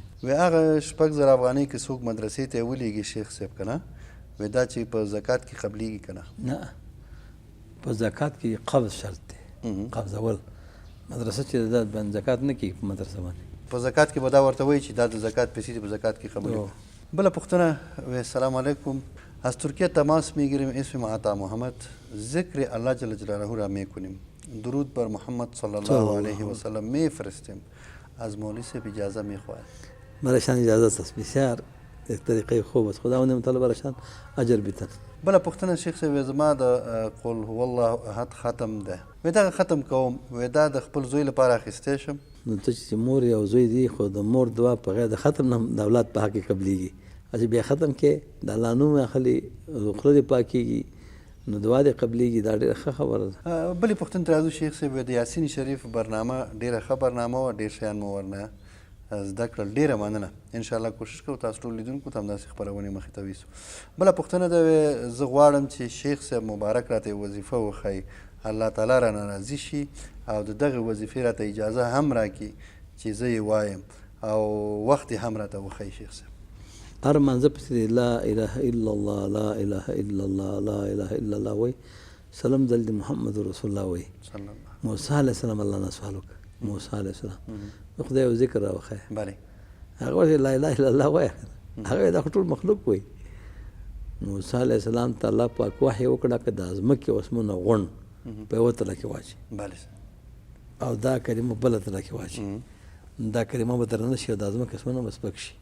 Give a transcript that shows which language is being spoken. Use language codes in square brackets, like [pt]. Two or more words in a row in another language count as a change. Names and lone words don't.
[ps] وی هغه 6,000 افغانۍ که څوک مدرسې ته یې ولیږي شیخ صاحب که نه وی دا چې په زکات کې قبلیږي که نه نه په زکات کې قبض شرط دی قبضول مدرسه چې دا باندې زکات نه کوي په مدرسه باندې په زکات کې به دا ورته وایي چې دا د زکات پیسې دي په زکات کې قبولېږي بله پوښتنه [fa] السلام علیکم از ترکیه تماس میگیریم اسم عطا محمد ذکر الله [ar] جل جلاله [fa] را میکنیم درود بر محمد [ar] صلی الله علیه و سلم [fa] میفرستیم از مولوی صاحب اجازه میخواهد برایشان اجازه است بسیار یک طریقه خوب است خداوند متعال برایشان اجر بیتن [ps] بله پوښتنه شیخ صاحب زما د [ar] قل هو الله احد [ps] ختم ده وی دغه ختم کوم وی دا د خپل زوی لپاره اخیستی شم نو ته چې مور یو زوی دی خو د مور دعا په غیر د ختم نه د اولاد په حق کې قبلیږي چې بیا ختم کې د الله نوم اخلي خوله دې پاکېږي نو دعا دې قبلیږي دا ډېره ښه خبره ده بلې پوښتنې ته راځو شیخ صاحب د یاسین شریف برنامه ډېره ښه برنامه وه ډېر شیان مو ورنه زده کړل. ډېره مننه. انشاءالله کوشش کوو تاسو ټول لیدونکو ته همداسې خپرونې مخې ته ویسو. بله پوښتنه ده زه غواړم چې شیخ صاحب مبارک راته یو وظیفه وښایي، الله تعالی رانه راضي شي او د دغې وظیفې راته اجازه هم راکړي چې زه یې وایم او وخت یې هم راته وښایي شیخ صاحب. هر منځه پسې [ar] لا اله الا الله لا اله الا الله لا اله الا الله [ps] وایي، سلام دل د [ar] محمد رسول الله وایي. [ps] موسی [ar] علیه السلام [ps] الله نه سوال وکړ، موسی [ar] علیه السلام [ps] د خدای یو ذکر راوښیه، بله هغه ورته [ar] لا اله الا الله [ps] وایه، هغه دا خو ټول مخلوق وایي. موسی [ar] علیه السلام [ps] ته الله پاک وحی وکړه که د ځمکې او اسمانه غونډ په یوه تله کې واچي او دا کلمه بله تله کې واچي، دا کلمه به درنه شي او د ځمکې اسمانه به سپک شي.